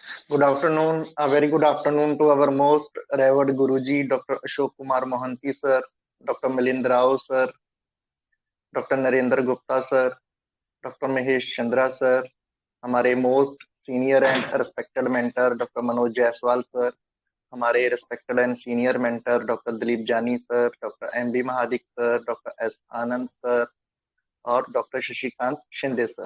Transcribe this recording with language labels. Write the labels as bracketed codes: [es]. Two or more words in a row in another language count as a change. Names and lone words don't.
[en] Good afternoon. A very good afternoon to our most revered Guruji, Dr. Ashok Kumar Mohanty sir, Dr. Milind Rao sir, Dr. [hi] नरेंद्र गुप्ता सर, डॉक्टर महेश चंद्रा सर, हमारे [en] most senior and respected mentor [hi] डॉक्टर मनोज जायसवाल सर, हमारे [en] respected and senior mentor [hi] डॉक्टर दिलीप जानी सर, डॉक्टर एम बी महादिक सर, डॉक्टर एस आनंद सर और डॉक्टर शशिकांत शिंदे सर।